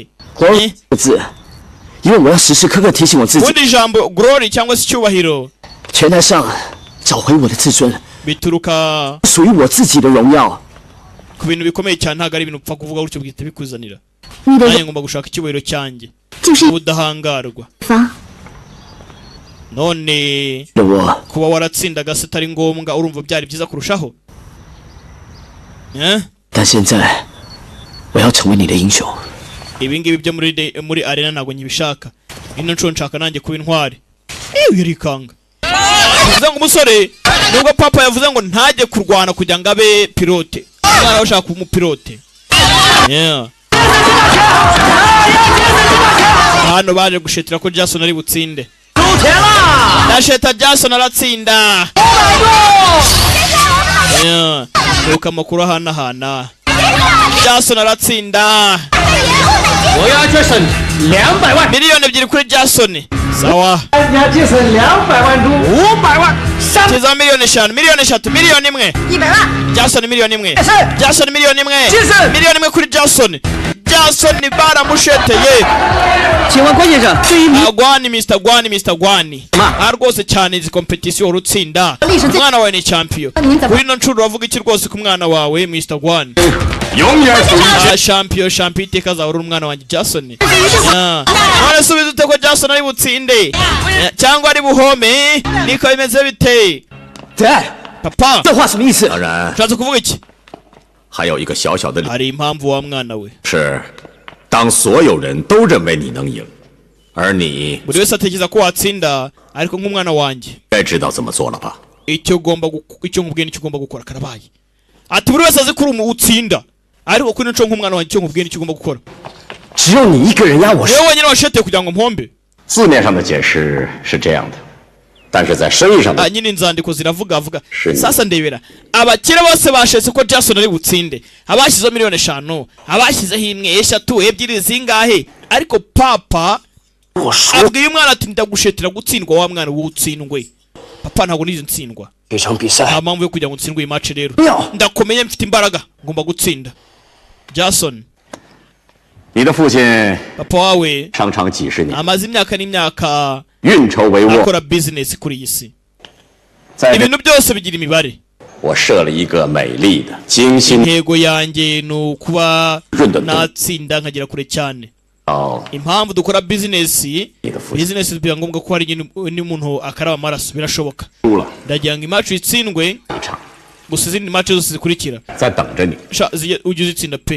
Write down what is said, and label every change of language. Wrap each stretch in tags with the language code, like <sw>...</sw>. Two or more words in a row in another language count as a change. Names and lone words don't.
<zh>个字，因为我要时时刻刻提醒我自己，</zh> <rw>ubundi ijambo glory cyangwa se icyubahiro</rw> <zh>拳台上找回我的自尊，</zh> <rw>bituruka</rw> <zh>属于我自己的荣耀。</zh> <rw>ku bintu bikomeye cyane ntabwo ari ibintu upfa kuvuga gutyo bwite bikuzanira</rw> <zh>你的</zh> <rw>nanjye ngomba gushaka icyubahiro cyanjye</rw> <zh>就是</zh> <rw>ubudahangarwa</rw> <zh>方，</zh> <rw>none</rw> <zh>我</zh> <rw>kuba waratsindaga se atari ngombwa urumva byari byiza kurushaho eh</rw> <zh>但现在我要成为你的英雄。</zh> <rw>ibi ngibi byo muri arena ntabwo nyibishaka ino nshuro nshaka nanjye kuba intwari yarikanga bivuze ngo umusore nubwo papa yavuze ngo ntajye kurwana kugira ngo abe pilote umwana we ushaka kuba umupilote yeah. hano baje gushetera ko Jason ari butsinde ndasheta Jason aratsinda yeah. Uka makuru ahanahana Jason aratsinda</rw> <zh>我要Jason 200万</zh> <rw>miliyoni ebyiri kuri Jason sawa</rw> <zh>你要Jason 200万中500万</zh> <rw>kiza miliyoni eshanu miliyoni eshatu miliyoni imwe</rw> <zh>100 万，</zh> <rw>Jason miliyoni imwe Jason Jason miliyoni imwe Jason miliyoni imwe kuri Jason Jason baramusheteye</rw> <zh>请问关先生，对于你</zh> <rw>Gwani Mr. Gwani Mr. Gwani rwose cyane izi competition urutsinda umwana wawe ni champion kuri no ncuro wavuga iki rwose ku mwana wawe Mr. Gwani</rw> <zh>永远属于</zh> <rw>champion iteka azahora umwana wanjye Jason none subiza ute ko Jason ari butsinde cyangwa ari buhome niko bimeze bite papa</rw> <zh>这话什么意思？当然，</zh> <rw>ushatse kuvuga iki</rw> <zh>还有一个小小的理，</zh> <rw>hari impamvu wa mwana we</rw> <zh>是当所有人都认为你能赢，而你</zh> <rw>buri wese atekereza ko watsinda ariko nk'umwana wanjye</rw> <zh>该知道怎么做了吧？</zh> <rw>icyo nkubwiye nicyo ugomba gukora karabaye ati buri wese azi ko uri utsinda ariko kuri nco nk'umwana wanjye icyo nkubwiye nicyo ugomba gukora</rw> <zh>只有你一个人压我。</zh> <rw>niwe wenyine washeteye kugira ngo mpombe</rw> <zh>字面上的解释是这样的，但是在生意上的</zh> <rw>nyine inzandiko ziravuga sasa ndebera abakire bose bashetse ko Jason ari butsinde abashyizeho miliyoni eshanu abashyizeho imwe eshatu ebyiri zingahe ariko papa abwiye umwana ati ndagushetera gutsindwa wa mwana wutsindwe papa ntabwo nizo ntsindwa</rw> <zh>这场比赛</zh> <rw>nta mpamvu yo kugira ngo utsindwe iyi match rero ndakomeye mfite imbaraga ngomba gutsinda Jason</rw> <zh>你的父亲</zh> <rw>papa wawe</rw> <zh>常常几十年</zh> <rw>amaze imyaka n'imyaka</rw> <zh>运筹帷幄，</zh> <rw>akora business kuri iyi si</rw> <zh>在这</zh> <rw>ibintu byose bigira imibare</rw> <zh>我设了一个美丽的、精心</zh> <rw>intego yanjye ni ukuba natsinda nkagera kure cyane. Impamvu dukora business biba ngombwa ko hari n'umuntu akaraba amaraso birashoboka. Ndagira ngo imacu itsindwe gusa izindi match zose zikurikira ujye uzitsinda pe.</rw>